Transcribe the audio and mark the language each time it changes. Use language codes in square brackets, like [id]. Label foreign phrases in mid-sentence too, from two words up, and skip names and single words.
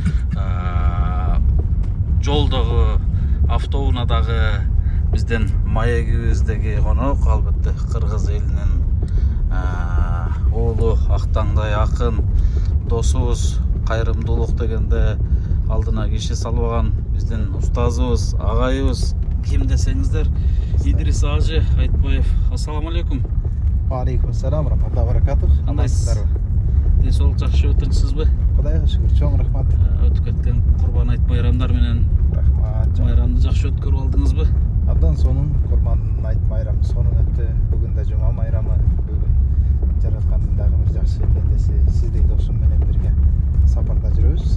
[ky] жолдогу, автоунаадагы биздин маегибиздеги конок, албетте кыргыз элинин уулу, актаңдай акын досубуз, кайрымдуулук дегенде алдына киши салбаган биздин устазыбыз, агайыбыз, ким десеңиздер, Идирис ажы Айтбаев. [ar] السلام عليكم. وعليكم السلام ورحمة الله وبركاته. [ky] Кандайсыз? Ден соолук жакшы өтүнсүзбү? Кудайга шүгүр, чоң рахмат. Өтүп кеткен Курбан айт байрамдар менен Рахмат. байрамды жакшы өткөрүп алдыңызбы? Абдан сонун Курбан айт байрамы сонун өттү. Бүгүн да жума байрамы. Бүгүн жараткандын дагы бир жакшы пендеси сиздей досум менен бирге сапарда жүрөбүз.